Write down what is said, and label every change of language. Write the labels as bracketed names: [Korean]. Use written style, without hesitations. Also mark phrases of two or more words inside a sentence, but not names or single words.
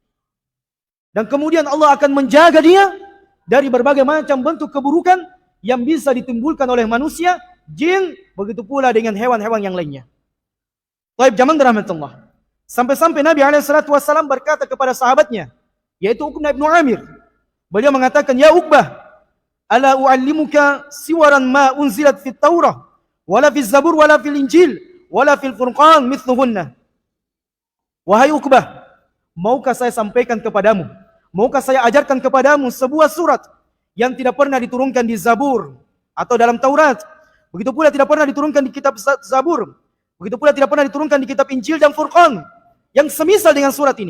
[Indonesian] Dan kemudian Allah akan menjaga dia dari berbagai macam bentuk keburukan yang bisa ditimbulkan oleh manusia, jin, begitu pula dengan hewan-hewan yang lainnya. Taib zaman rahmatullah. Sampai-sampai Nabi SAW berkata kepada sahabatnya, yaitu Uqbah bin Amir. Beliau mengatakan, ya Uqbah, [Arabic] ألا أعلمك سورا ما أنزلت في التوراة، ولا في الزبور، ولا في الإنجيل، ولا في الفرقان مثلهن. [Indonesian] Wahai Uqbah, maukah saya sampaikan kepadamu, maukah saya ajarkan kepadamu sebuah surat yang tidak pernah diturunkan di Zabur atau dalam Taurat, begitu pula tidak pernah diturunkan di kitab Zabur, begitu pula tidak pernah diturunkan di kitab Injil dan Furqan, yang semisal dengan surat ini.